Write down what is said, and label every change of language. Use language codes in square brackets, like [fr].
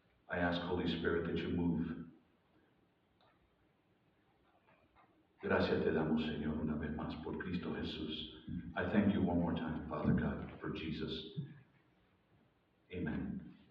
[en] I ask, Holy Spirit, that you move. [es] Gracias te damos, Señor, una vez más por Cristo Jesús. [en] I thank you one more time, Father God, for Jesus. Amen.